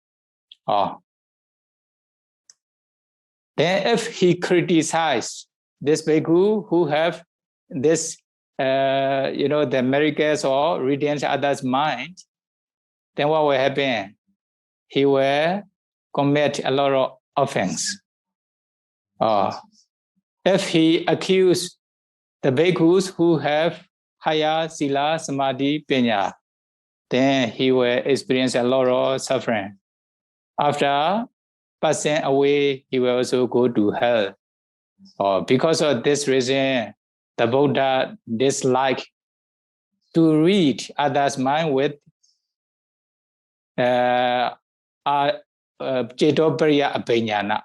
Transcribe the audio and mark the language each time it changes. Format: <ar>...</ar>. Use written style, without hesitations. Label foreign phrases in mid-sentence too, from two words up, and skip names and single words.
<en>Then if he criticizes this bhikkhu who have this, the miracles or reading others' mind, then what will happen? He will commit a lot of offense. If he accused the bhikkhus who have higher</en> <pi>sila, samadhi, panya,</pi> <en>then he will experience a lot of suffering. After passing away, he will also go to hell. Because of this reason, the Buddha disliked to read others' mind with</en> <pi>Cetopariya Abhiññāna.</pi>